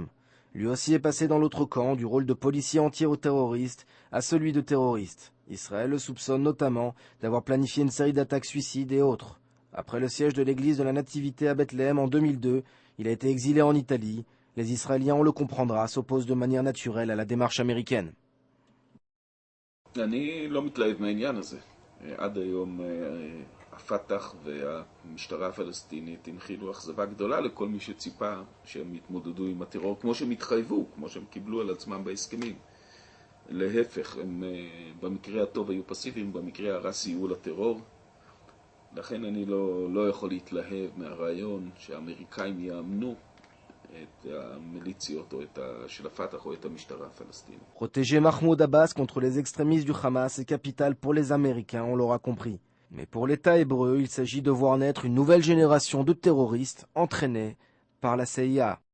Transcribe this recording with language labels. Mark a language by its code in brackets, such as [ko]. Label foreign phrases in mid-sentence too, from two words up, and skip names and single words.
[fr] Lui aussi est passé dans l'autre camp, du rôle de policier anti-terroriste à celui de terroriste. Israël le soupçonne notamment d'avoir planifié une série d'attaques suicides et autres. Après le siège de l'église de la Nativité à Bethléem en 2002, il a été exilé en Italie. Les Israéliens, on le comprendra, s'opposent de manière naturelle à la démarche américaine. [he] הפתח והמשטרה הפלסטינית הנחילו אכזבה גדולה לכל מי שציפה שהם יתמודדו עם הטרור כמו שהם התחייבו, כמו שהם קיבלו על עצמם בהסכמים. להפך, הם במקרה הטוב היו פסיביים, במקרה הרע סייעו לטרור. לכן אני לא יכול להתלהב מהרעיון שהאמריקאים יאמנו את המיליציות של הפתח או את המשטרה הפלסטינית. [fr] Protéger Mahmoud Abbas contre les extrémistes du Hamas est capital pour les Américains, on l'aura compris. Mais pour l'État hébreu, il s'agit de voir naître une nouvelle génération de terroristes entraînés par la CIA.